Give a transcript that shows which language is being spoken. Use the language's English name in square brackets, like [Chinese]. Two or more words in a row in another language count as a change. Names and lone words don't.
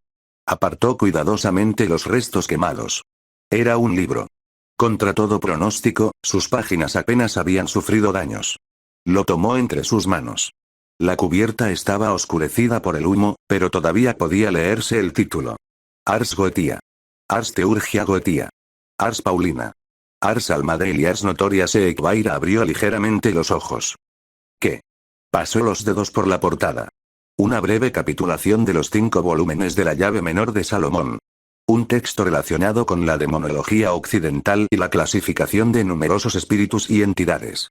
[Spanish] Apartó cuidadosamente los restos quemados. Era un libro. Contra todo pronóstico, sus páginas apenas habían sufrido daños. Lo tomó entre sus manos. La cubierta estaba oscurecida por el humo, pero todavía podía leerse el título. Ars Goetia. Ars Teurgia Goetia. Ars Paulina. Ars Almadale y Ars Notoria. Sekbaira abrió ligeramente los ojos. ¿Qué? Pasó los dedos por la portada. Una breve capitulación de los 5 volúmenes de la llave menor de Salomón. Un texto relacionado con la demonología occidental y la clasificación de numerosos espíritus y entidades.